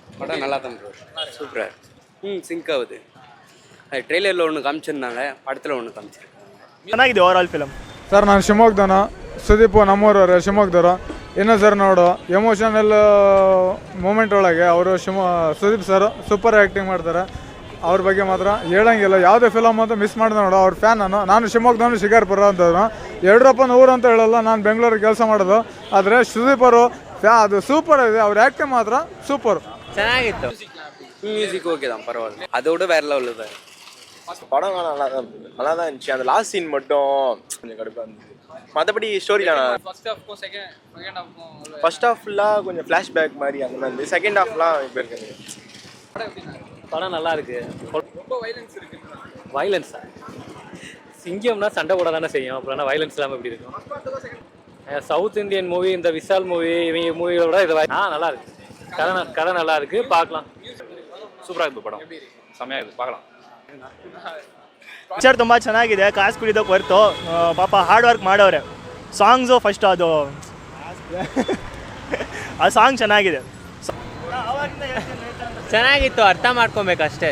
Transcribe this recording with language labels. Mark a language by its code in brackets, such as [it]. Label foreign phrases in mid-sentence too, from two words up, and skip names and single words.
[ta] படம் நல்லா தான் ப்ரோ, சூப்பராக சிங்க் ஆகுது. அது ட்ரெய்லரில் ஒன்று காமிச்சிருந்தாங்க, படத்தில் ஒன்று காமிச்சிருக்காங்க. [kn] ಚೆನ್ನಾಗಿದೆ [en] overall film. [kn] ಸರ್ ನಾನು ಶಿವಮೊಗ್ಗದವನು, ಸುದೀಪ್ ನಮ್ಮೂರವರು ಶಿವಮೊಗ್ಗದವರು. ಇನ್ನೂ ಸರ್ ನೋಡು [en] emotional moment [kn] ಒಳಗೆ ಅವರು ಸುದೀಪ್ ಸರ್ [en] super acting [kn] ಮಾಡ್ತಾರೆ. ಅವ್ರ ಬಗ್ಗೆ ಮಾತ್ರ ಹೇಳಂಗಿಲ್ಲ. ಯಾವುದೇ ಫಿಲಮ್ ಅಂತ ಮಿಸ್ ಮಾಡಿದೆ ನೋಡು, ಅವ್ರ ಫ್ಯಾನ್ ನಾನು ಶಿವಮೊಗ್ಗದವನು, ಶಿಕಾರ್ಪುರ ಅಂತವ್ರು. ಯಡಿಯೂರಪ್ಪನ ಊರು ಅಂತ ಹೇಳಲ್ಲ, ನಾನು ಬೆಂಗಳೂರಿಗೆ ಕೆಲಸ ಮಾಡೋದು. ಆದರೆ ಸುದೀಪ್ ಅವರು ಅದು ಸೂಪರ್ ಇದೆ, ಅವ್ರ ಆ್ಯಕ್ಟಿಂಗ್ ಮಾತ್ರ ಸೂಪರ್. ಚೆನ್ನಾಗಿತ್ತು. [en] music okay [ta] தான், பரவாயில்ல. அதோட வேற லெவலில் தான். படம் நல்லா தான் இருந்துச்சு. அந்த [en] last scene [ta] மட்டும் கொஞ்சம் கடுப்பாக இருந்துச்சு. மற்றபடி ஸ்டோரிலாம் [en] first half [ta] ஃபுல்லாக கொஞ்சம் ஃப்ளாஷ்பேக் மாதிரி அந்த மாதிரி இருந்துச்சு. செகண்ட் ஹாஃப்லாம் இப்போ இருக்குது. படம் நல்லா இருக்கு. வைலன்ஸா? சிங்கம்னா சண்டை போட தானே செய்யும், அப்புறம் வைலன்ஸ் இல்லாமல் எப்படி இருக்கும்? [en] South Indian movie, [ta] இந்த விஷால் மூவி, இவங்க மூவியோட இது நல்லா இருக்கு. கதை நல்லா இருக்கு, பார்க்கலாம். [kn] ಸೂಪರ್ ಆಗಿದೆ ಪಡ, ಸಮಯ ಆಗಿದೆ, பார்க்கலாம். ಪಿಕ್ಚರ್ ತುಂಬ ಚೆನ್ನಾಗಿದೆ, ಕಾಸು ಕುಡಿದಕ್ಕೆ ಹೊರ್ತು ಪಾಪ [en] hard work [kn] ಮಾಡೋರೆ. ಸಾಂಗ್ಸು ಫಸ್ಟ್ ಅದು ಆ ಸಾಂಗ್ ಚೆನ್ನಾಗಿದೆ. ಚೆನ್ನಾಗಿತ್ತು, ಅರ್ಥ ಮಾಡ್ಕೊಬೇಕಷ್ಟೇ.